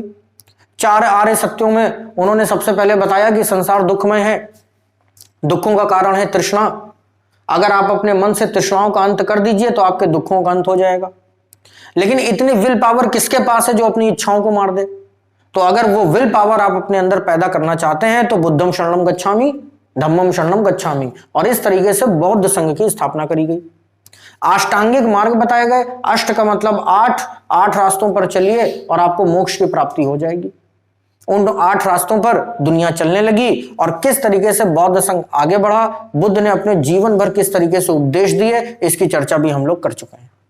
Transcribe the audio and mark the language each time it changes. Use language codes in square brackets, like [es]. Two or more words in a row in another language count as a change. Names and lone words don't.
[hi] 4 आर्य सत्यों में उन्होंने सबसे पहले बताया कि संसार दुखमय है, दुखों का कारण है तृष्णा। अगर आप अपने मन से तृष्णाओं का अंत कर दीजिए तो आपके दुखों का अंत हो जाएगा। लेकिन इतनी [en] will power [hi] किसके पास है जो अपनी इच्छाओं को मार दे? तो अगर वो [en] will power [hi] आप अपने अंदर पैदा करना चाहते हैं तो [pi] बुद्धम शरणम गच्छामि, धम्मम शरणम गच्छामि, [hi] और इस तरीके से बौद्ध संघ की स्थापना करी गई। अष्टांगिक मार्ग बताए गए। अष्ट का मतलब 8 रास्तों पर चलिए और आपको मोक्ष की प्राप्ति हो जाएगी। उन 8 रास्तों पर दुनिया चलने लगी, और किस तरीके से बौद्ध संघ आगे बढ़ा, बुद्ध ने अपने जीवन भर किस तरीके से उपदेश दिए, इसकी चर्चा भी हम लोग कर चुके हैं।